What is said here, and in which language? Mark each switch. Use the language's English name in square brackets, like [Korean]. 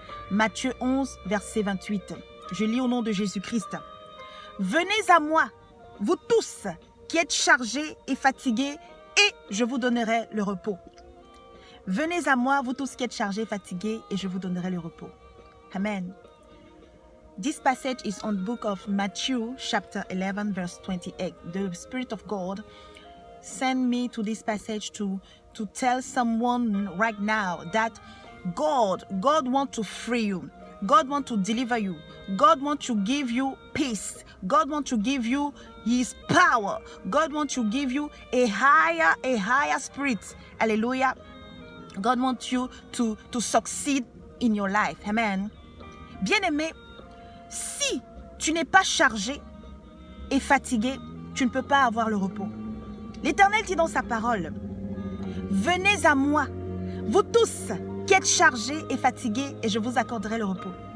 [French] Matthieu 11, verset 28. Je lis au nom de Jésus-Christ. Venez à moi, vous tous qui êtes chargés et fatigués, et je vous donnerai le repos. Venez à moi, vous tous qui êtes chargés et fatigués, et je vous donnerai le repos. Amen. [English] This passage is on the book of Matthew, chapter 11, verse 28. The Spirit of God sent me to this passage to tell someone right now that God wants to free you. God wants to deliver you. God wants to give you peace. God wants to give you His power. God wants to give you a higher spirit. Hallelujah. God wants you to succeed in your life. Amen. [French] Bien-aimé, si tu n'es pas chargé et fatigué, tu ne peux pas avoir le repos. L'Éternel dit dans sa parole, venez à moi, vous tous qui êtes chargés et fatigués, et je vous accorderai le repos.